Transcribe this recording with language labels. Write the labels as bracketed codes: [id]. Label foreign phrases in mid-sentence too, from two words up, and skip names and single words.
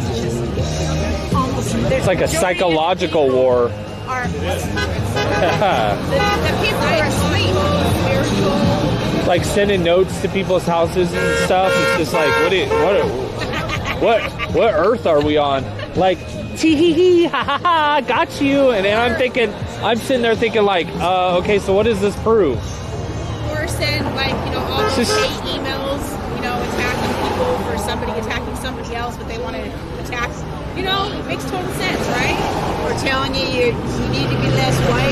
[en] It's just almost... It's like a psychological war. The people are asleep. Spiritual. Like sending notes to people's houses and stuff. It's just like, what earth are we on? Like, tee hee hee, ha ha ha, got you. And then I'm sitting there thinking like, okay, so what does this prove? Or send all the fake emails, attacking people for somebody attacking somebody else, but they want to attack You know, it makes total sense, right? We're telling you, you need to be less white.